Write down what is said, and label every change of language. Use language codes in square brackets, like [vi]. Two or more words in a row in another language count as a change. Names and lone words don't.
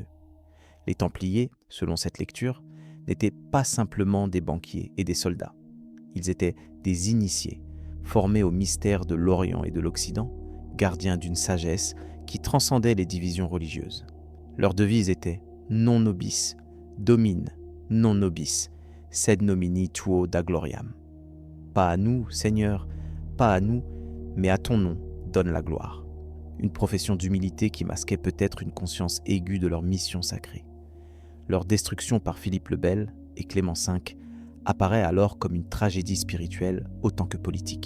[fr] Les Templiers, selon cette lecture, n'étaient pas simplement des banquiers et des soldats. Ils étaient des initiés, formés au mystère de l'Orient et de l'Occident, gardiens d'une sagesse qui transcendait les divisions religieuses. Leur devise était [la] « Non nobis, domine, non nobis, sed nomini tuo da gloriam ». [fr] Pas à nous, Seigneur, pas à nous, mais à ton nom donne la gloire. Une profession d'humilité qui masquait peut-être une conscience aiguë de leur mission sacrée. Leur destruction par Philippe le Bel et Clément V apparaît alors comme une tragédie spirituelle autant que politique.